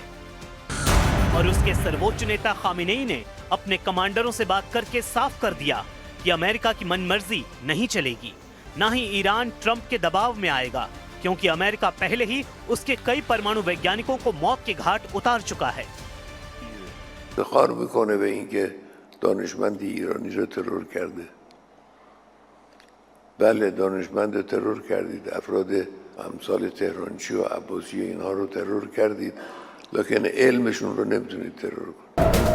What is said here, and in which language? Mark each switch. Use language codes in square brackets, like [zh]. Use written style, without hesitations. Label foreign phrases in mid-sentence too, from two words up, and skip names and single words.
[hi] और उसके सर्वोच्च नेता खामेनेई ने अपने कमांडरों से बात करके साफ कर दिया कि अमेरिका की मनमर्जी नहीं चलेगी, न ही ईरान ट्रंप के दबाव में आएगा, क्योंकि अमेरिका पहले ही उसके कई परमाणु वैज्ञानिकों को मौत के घाट उतार चुका है। [fa] افتخار میکنه به اینکه دانشمند ایرانی رو ترور کرده. بله دانشمند ترور کردید، افراد امثال تهرانچی و عباسی اینها رو ترور کردید، لکن علمشون رو نمیتونید ترور کنید.